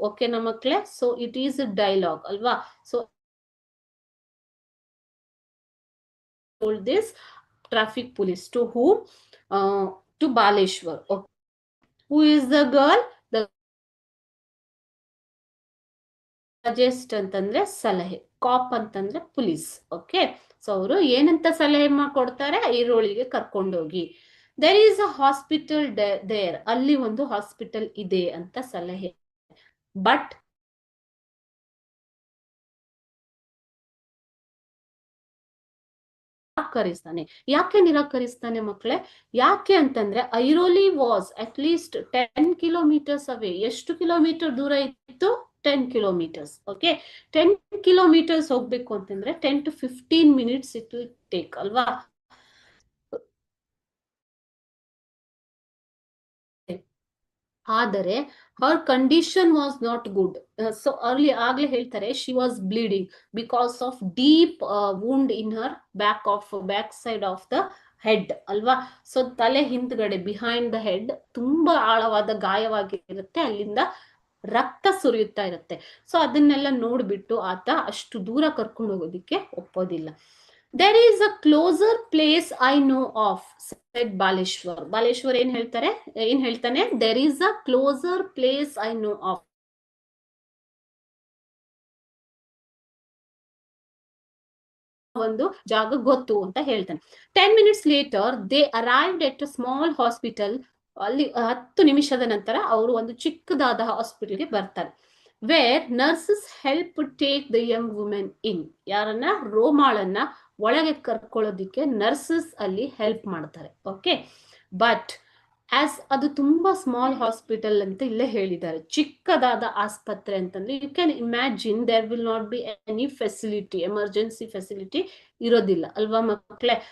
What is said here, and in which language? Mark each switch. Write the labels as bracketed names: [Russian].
[English] okay [Kannada] ನಮ್ಮ ಮಕ್ಕಳೇ, [English] so it is dialogue [Kannada] ಅಲ್ವಾ. [English] So this traffic police to whom? To Baleshwar. Okay. Who is the girl? [Kannada] The suggest ಅಂತಂದ್ರೆ ಸಲಹೆ, ಕಾಪ್ ಅಂತಂದ್ರೆ police. Okay, so ಅವರು ಏನಂತ ಸಲಹೆ ಕೊಡ್ತಾರೆ? ಐರೋಳಿಗೆ ಕರ್ಕೊಂಡೋಗಿ. [English] There is a hospital there. [Kannada] ಅಲ್ಲಿ ಒಂದು ಹಾಸ್ಪಿಟಲ್ ಇದೆ ಅಂತ ಸಲಹೆ. ಬಟ್ ನಿರಾಕರಿಸ್ತಾನೆ. ಯಾಕೆ ನಿರಾಕರಿಸ್ತಾನೆ ಮಕ್ಕಳೇ? ಯಾಕೆ ಅಂತಂದ್ರೆ [English] Airoli was at least 10 kilometres away. [Kannada] ಎಷ್ಟು ಕಿಲೋಮೀಟರ್ ದೂರ ಇತ್ತು? 10 ಕಿಲೋಮೀಟರ್ಸ್. ಓಕೆ, 10 ಕಿಲೋಮೀಟರ್ಸ್ ಹೋಗ್ಬೇಕು ಅಂತಂದ್ರೆ [English] 10 to 15 minutes it will take [Kannada] ಅಲ್ವಾ. ಆದರೆ [English] her condition was not good. So [Kannada] ಆಗ್ಲೇ ಹೇಳ್ತಾರೆ, [English] she was bleeding because of deep wound in her back side of the head [Kannada] ಅಲ್ವಾ. ಸೊ ತಲೆ ಹಿಂದ್ಗಡೆ [English] behind the head [Kannada] ತುಂಬಾ ಆಳವಾದ ಗಾಯವಾಗಿರುತ್ತೆ, ಅಲ್ಲಿಂದ ರಕ್ತ ಸುರಿಯುತ್ತಾ ಇರುತ್ತೆ. ಸೊ ಅದನ್ನೆಲ್ಲ ನೋಡ್ಬಿಟ್ಟು ಆತ ಅಷ್ಟು ದೂರ ಕರ್ಕೊಂಡು ಹೋಗೋದಿಕ್ಕೆ ಒಪ್ಪೋದಿಲ್ಲ. [English] There is a closer place I know of said Baleshwar. [Kannada] Baleshwar ಏನ್ ಹೇಳ್ತಾನೆ, [English] there is a closer place I know of, [Kannada] ಒಂದು ಜಾಗ ಗೊತ್ತು ಅಂತ ಹೇಳ್ತಾನೆ. [English] 10 minutes later they arrived at a small hospital. [Kannada] ಅಲ್ಲಿ 10 ನಿಮಿಷದ ನಂತರ ಅವರು ಒಂದು ಚಿಕ್ಕದಾದ ಹಾಸ್ಪಿಟಲ್ಗೆ ಬರ್ತಾರೆ. [English] Where nurses help take the young women in. [Kannada] ಯಾರನ್ನ? ರೋಮಾಳನ್ನ ಒಳಗೆ ಕರ್ಕೊಳ್ಳೋದಿಕ್ಕೆ ನರ್ಸಸ್ ಅಲ್ಲಿ ಹೆಲ್ಪ್ ಮಾಡ್ತಾರೆ. ಓಕೆ, ಬಟ್ ಆಸ್ ಅದು ತುಂಬಾ ಸ್ಮಾಲ್ ಹಾಸ್ಪಿಟಲ್ ಅಂತ ಇಲ್ಲೇ ಹೇಳಿದ್ದಾರೆ, ಚಿಕ್ಕದಾದ ಆಸ್ಪತ್ರೆ ಅಂತಂದ್ರೆ [English] you can imagine there will not be any facility, [Kannada] emergency facility ಇರೋದಿಲ್ಲ ಅಲ್ವಾ ಮಕ್ಕಳೇ.